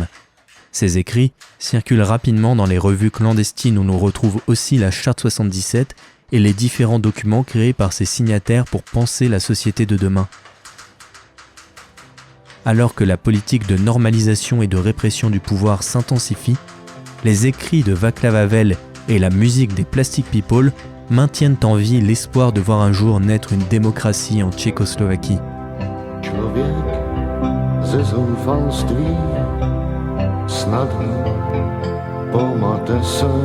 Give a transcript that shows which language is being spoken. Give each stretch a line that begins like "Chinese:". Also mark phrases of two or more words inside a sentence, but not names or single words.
French: Ces écrits circulent rapidement dans les revues clandestines où l'on retrouve aussi la Charte 77 et les différents documents créés par ses signataires pour penser la société de demain. Alors que la politique de normalisation et de répression du pouvoir s'intensifie, les écrits de Václav Havel et la musique des Plastic People maintiennent en vie l'espoir de voir un jour naître une démocratie en Tchécoslovaquie.
Czech: Člověk ze zoufalství snadno pomate se.